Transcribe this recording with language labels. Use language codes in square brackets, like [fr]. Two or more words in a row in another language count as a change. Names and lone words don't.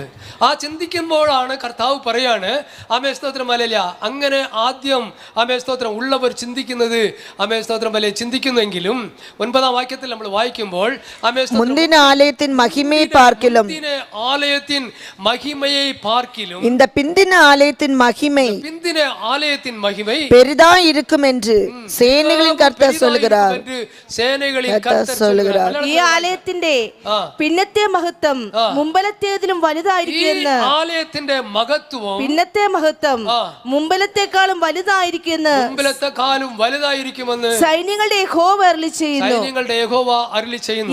[ml] ആ ചിന്തിക്കുമ്പോഴാണ് കർത്താവ് പറയാണ് ആമേ സ്തോത്രം ഹല്ലേലൂയ അങ്ങനെ ആദ്യം ആമേ സ്തോത്രം ഉള്ളവർ ചിന്തിക്കുന്നത് ആമേ സ്തോത്രം ഹല്ലേലൂയ ചിന്തിക്കുന്നെങ്കിലും 9ആം വാക്യത്തിൽ നമ്മൾ വായിക്കുമ്പോൾ ആമേ [ta] முந்தின ஆலயத்தின் மகிமையை பார்க்கிலும் ஆலயத்தின் மகிமையை பார்க்கிலும் இந்த பிந்தின ஆலயத்தின் மகிமை பெரிதா இருக்கும் என்று சேனைகளின் கர்த்தர் சொல்கிறார். [ml] ഈ ആലയത്തിന്റെ പിന്നത്തെ മഹത്വം മുമ്പലത്തേതിലും വലുതായിരിക്കുമെന്ന് ആലയത്തിന്റെ മഹത്വം പിന്നത്തെ മഹത്വം മുമ്പലത്തെക്കാളും വലുതായിരിക്കുമെന്ന് സൈന്യങ്ങളുടെ യഹോവ അരുളി ചെയ്യുന്നു.